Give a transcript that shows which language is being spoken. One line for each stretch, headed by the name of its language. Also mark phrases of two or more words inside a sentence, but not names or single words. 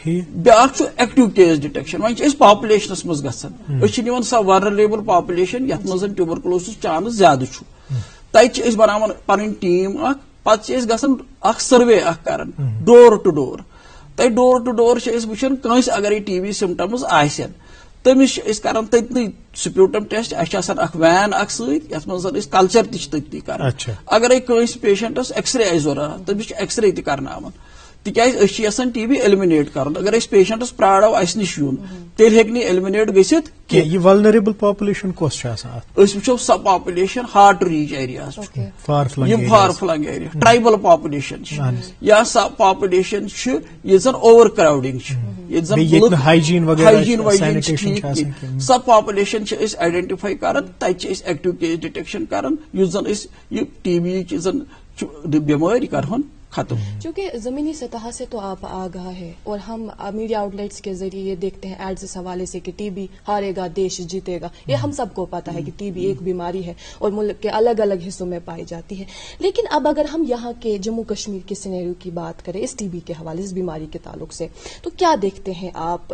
Kashmiri: بیاکھ چھُ
English: active case detection.
Kashmiri: وۄنۍ چھِ أسۍ پاپولیشنس منٛز گژھان، أسۍ چھِ نِوان سۄ
English: vulnerable population
Kashmiri: یتھ منٛز ٹیوبرکلوسس چانس زیادٕ چھُ. تتہِ چھِ أسۍ بناوان پنٕنۍ ٹیٖم اکھ، پتہٕ چھِ أسۍ گژھان اکھ سروے اکھ کران
English: door to door.
Kashmiri: تتہِ
English: door to door
Kashmiri: چھِ أسۍ وٕچھان کٲنٛسہِ اگر یہ
English: TB symptoms
Kashmiri: آسن تٔمِس چھِ أسۍ کران تٔتنٕے
English: sputum test.
Kashmiri: اَسہِ چھِ آسان اکھ وین اکھ سۭتۍ یتھ منٛز أسۍ کلچر تہِ چھِ تٔتنٕے کران. اگرے کٲنٛسہِ پیشنٹس ایکس رے آسہِ ضروٗرت تٔمِس چھِ ایکس رے تہِ کرناوان، تِکیازِ أسۍ چھِ یژھان
English: TB eliminate
Kashmiri: کرُن. اگر أسۍ پیشنٹس پرارو اسہِ نِش یُن تیٚلہِ ہیٚکہِ نہٕ ایلمنیٹ گٔژھِتھ کینٛہہ. یہ
English: vulnerable population
Kashmiri: کۄس چھِ آسان؟ أسۍ وٕچھو سۄ
English: population hard to reach areas
Kashmiri: چھُ، یِم
English: far flung area, tribal population
Kashmiri: چھِ، یا سۄ پاپولیشن چھِ ییٚتہِ زن
English: over crowding
Kashmiri: چھِ، ییٚتہِ زن ہایجیٖن وایجیٖن چھِ ٹھیٖک کینٛہہ. سۄ پاپولیشن چھِ أسۍ آئیڈینٹِفائی کران، تتہِ چھِ أسۍ
English: active case detection
Kashmiri: کران یُس زن أسۍ یہِ TB یِچ زن بیمٲرۍ کرہون ختم.
Urdu: چونکہ زمینی سطح سے تو آپ آگاہ ہے اور ہم
English: media outlets
Urdu: کے ذریعے یہ دیکھتے ہیں ایڈز اس حوالے سے کہ TB ہارے گا دیش جیتے گا. یہ ہم سب کو پتا ہے کہ TB ایک بیماری ہے اور ملک کے الگ الگ حصوں میں پائی جاتی ہے. لیکن اب اگر ہم یہاں کے جموں کشمیر کے سینیریو کی بات کریں اس TB کے حوالے سے، بیماری کے تعلق سے، تو کیا دیکھتے ہیں آپ؟